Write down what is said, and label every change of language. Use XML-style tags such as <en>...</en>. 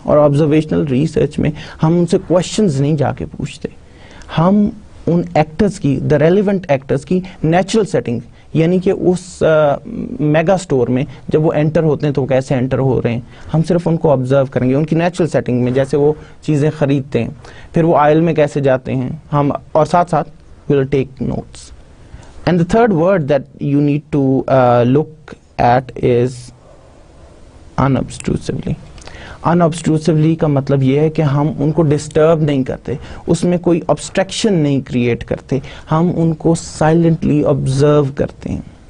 <ur>اور observational research میں ہم ان سے کوشچنز نہیں جا کے پوچھتے, ہم ان ایکٹرز کی, دا ریلیونٹ ایکٹرز کی نیچرل سیٹنگ, یعنی کہ اس میگا اسٹور میں جب وہ انٹر ہوتے ہیں تو وہ کیسے انٹر ہو رہے ہیں, ہم صرف ان کو آبزرو کریں گے ان کی نیچرل سیٹنگ میں, جیسے وہ چیزیں خریدتے ہیں, پھر وہ آئل میں کیسے جاتے ہیں ہم, اور ساتھ ساتھ</ur> <en>we'll take notes. And the third word that you need to look at is unobtrusively.</en> <ur>Unobtrusively کا مطلب یہ ہے کہ ہم ان کو ڈسٹرب نہیں کرتے, اس میں کوئی obstruction نہیں کریٹ کرتے, ہم ان کو سائلنٹلی آبزرو کرتے ہیں.</ur>